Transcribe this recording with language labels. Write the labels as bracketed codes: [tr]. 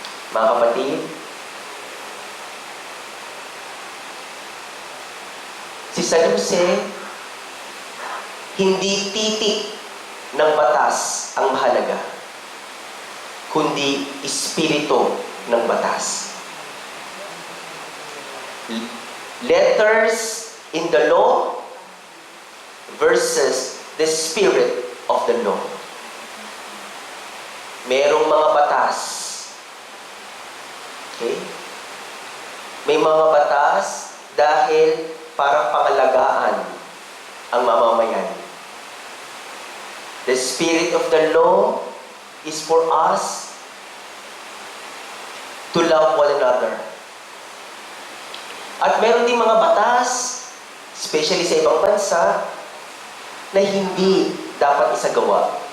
[tl] Mga kapatid, si San Jose, hindi titik ng batas ang mahalaga, kundi espiritu ng batas. [en] Letters in the law versus the spirit of the law. [tl] Merong mga batas. Okay? May mga batas dahil para pangalagaan ang mamamayan. [en] The spirit of the law is for us to love one another. [tl] At meron din mga batas, especially sa ibang bansa, na hindi dapat isagawa.